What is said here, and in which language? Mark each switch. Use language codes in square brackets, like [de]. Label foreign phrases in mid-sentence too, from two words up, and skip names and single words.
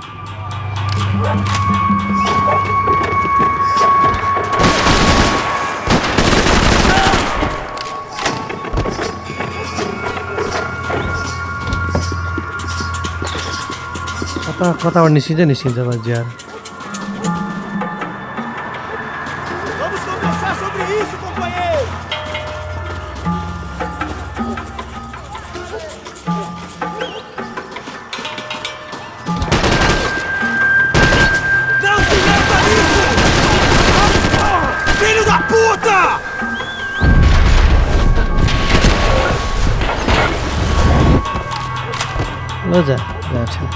[ne] कताबाट निस्किन्छ बस यार [pt] Vamos conversar sobre isso, companheiro! Não se meta nisso! Filho da puta! [ne] ल जा जान्छ